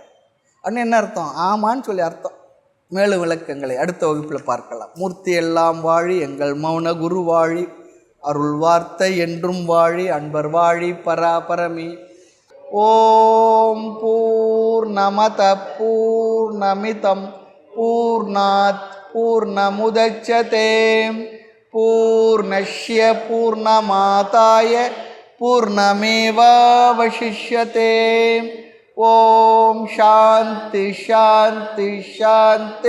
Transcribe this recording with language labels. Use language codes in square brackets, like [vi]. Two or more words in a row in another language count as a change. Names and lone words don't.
[ta] அப்படின்னு என்ன அர்த்தம்? ஆமான்னு சொல்லி அர்த்தம். மேலும் விளக்கங்களை அடுத்த வகுப்பில் பார்க்கலாம். மூர்த்தி எல்லாம் வாழி எங்கள் மௌன குரு வாழி அருள் வார்த்தை என்றும் வாழி அன்பர் வாழி பராபரமி. [sa] ॐ पूर्णमद पूर्णमिदं पूर्णात् पूर्णमुदच्यते पूर्णस्य पूर्णमादाय पूर्णमेवावशिष्यते. ॐ शान्ति शान्ति शान्ति.